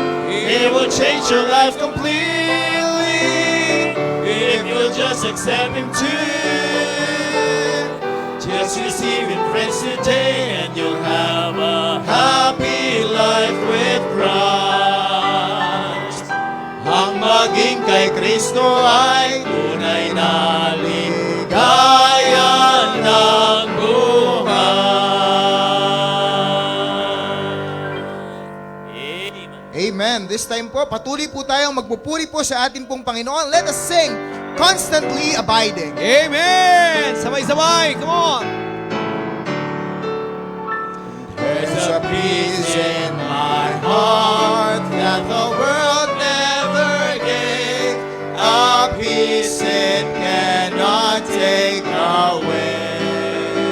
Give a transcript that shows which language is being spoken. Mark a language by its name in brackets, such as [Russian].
[English] He will change your life completely if you'll just accept Him too. Just receive Him, friends, today, and you'll have a happy life with Christ. [Filipino] Ang maging kay Kristo ay tunay na ligaya ng buhay. Amen. [English] This time [Filipino] po, patuloy po tayong magpupuri po sa ating pong Panginoon. [English] Let us sing, Constantly Abiding. [Filipino] Amen! Sabay-sabay! [English] Come on! There's a peace in my heart that the world never gave, a peace it cannot take away.